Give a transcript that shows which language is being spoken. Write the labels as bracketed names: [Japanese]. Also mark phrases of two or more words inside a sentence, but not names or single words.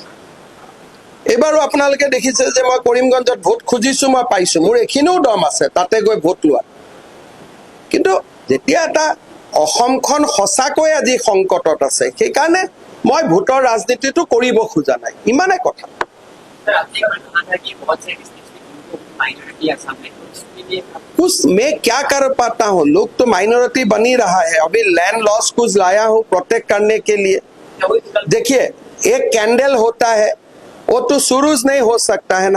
[Assamese] এইবাৰো আপোনালোকে দেখিছে যে মই কৰিমগঞ্জত ভোট খুজিছো, মই পাইছো। মোৰ এইখিনিও দম আছে তাতে গৈ ভোট লোৱা। কিন্তু যেতিয়া এটা অসমখন সঁচাকৈ আজি সংকটত আছে, সেইকাৰণে মই ভোটৰ ৰাজনীতিটো কৰিব খোজা নাই, ইমানে কথা। [Hindi] कुछ मैं क्या कर पाता हूँ, लोग तो माइनॉरिटी बनी रहा है। अभी [English] land loss [Hindi] कुछ लाया हूँ प्रोटेक्ट करने के लिए। देखिए, एक कैंडल होता है, वो तो सूरज नहीं हो सकता है ना।